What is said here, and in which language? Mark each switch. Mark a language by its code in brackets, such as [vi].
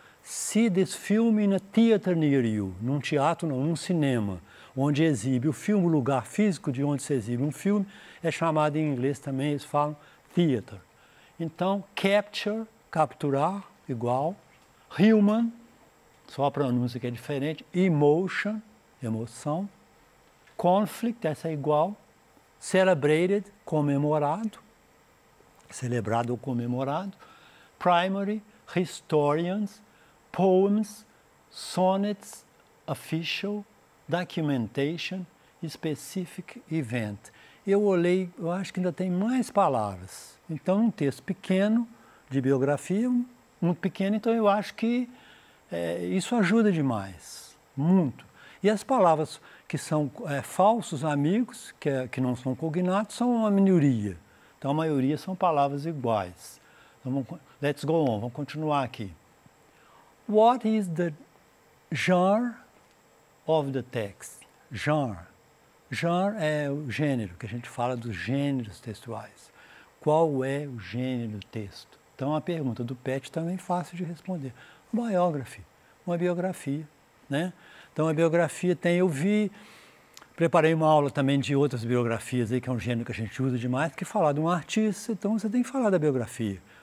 [en] see this film in a theater near you. [pt] Num teatro, não, num cinema, onde exibe o filme, o lugar físico de onde se exibe um filme, é chamado em inglês também, eles falam theater. Então, capture, capturar, igual. Human, só a pronúncia que é diferente. Emotion, emoção. Conflict, essa é igual. Celebrated, comemorado. Celebrado ou comemorado. [en] Primary, historians. Poems, sonnets, official. Documentation, specific event. [pt] Eu olhei, eu acho que ainda tem mais palavras. Então, um texto pequeno, de biografia, muito pequeno, então eu acho que isso ajuda demais, muito. E as palavras que são falsos amigos, que não são cognatos, são uma minoria. Então, a maioria são palavras iguais. Então, [en] let's go on, [pt] vamos continuar aqui. [en] What is the genre of the text? Genre. [pt] Genre é o gênero, que a gente fala dos gêneros textuais. Qual é o gênero do texto? Então, a pergunta do Pet também é fácil de responder. Biography, uma biografia, né? Então, a biografia tem, preparei uma aula também de outras biografias aí, que é um gênero que a gente usa demais, que falar de um artista, então você tem que falar da biografia.